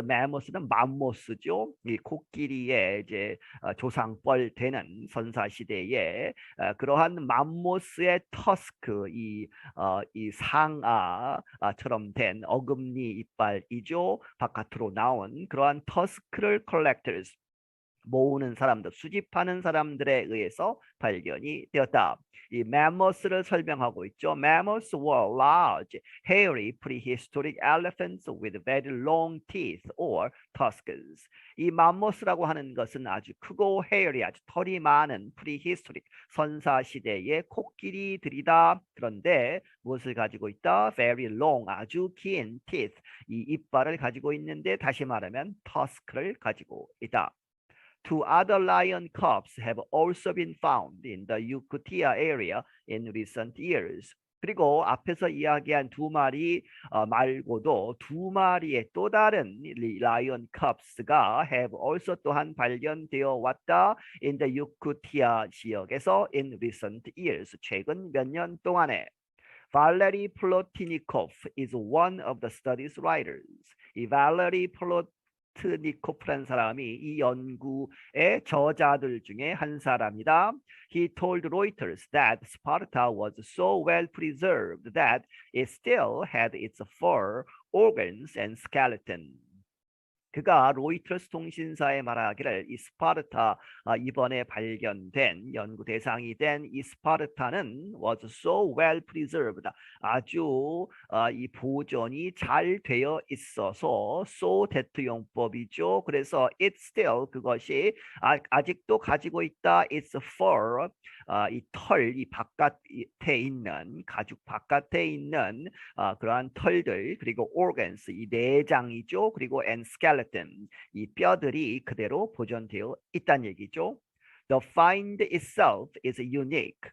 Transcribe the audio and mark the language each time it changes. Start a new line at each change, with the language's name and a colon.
Korean: mammoth는 맘모스죠. 이 코끼리의 이제 조상뻘 되는 선사 시대에 그러한 맘모스의 터스크 이 상아처럼 된 어금니 이빨이죠. 바깥으로 나온 그러한 터스크를 collectors 모으는 사람들, 수집하는 사람들에 의해서 발견이 되었다. 이 mammoth를 설명하고 있죠.
English: Mammoths were large, hairy, prehistoric elephants with very long teeth or tusks.
Korean: 이 mammoth라고 하는 것은 아주 크고 hairy, 아주 털이 많은 prehistoric, 선사시대의 코끼리들이다. 그런데 무엇을 가지고 있다? Very long, 아주 긴 teeth, 이 이빨을 가지고 있는데 다시 말하면 tusk를 가지고 있다.
English: Two other lion cubs have also been found in the Yakutia area in recent years.
Korean: 그리고 앞에서 이야기한 두 마리 말고도 두 마리의 또 다른 라이언 컵스가 have also 또한 발견되어 왔다.
English: in the Yakutia 지역에서 in recent years.
Korean: 최근 몇 년 동안에.
English: Valery Plotnikov is one of the study's writers.
Korean: 이 Valery 트니코프라는 사람이 이 연구의 저자들 중에 한 사람이다.
English: He told Reuters that Sparta was so well preserved that it still had its fur, organs, and skeleton.
Korean: 그가 로이터스 통신사에 말하기를 이 스파르타 이번에 발견된 연구 대상이 된 이 스파르타는 was so well preserved 아주 이 보존이 잘 되어 있어서 so that 용법이죠. 그래서 it still 그것이 아직도 가지고 있다. its fur 이 털 이 바깥에 있는 가죽 바깥에 있는 그러한 털들 그리고 organs 이 내장이죠. 그리고 and skeleton 이 뼈들이 그대로 보존되어 있다는 얘기죠.
English: The find itself is unique.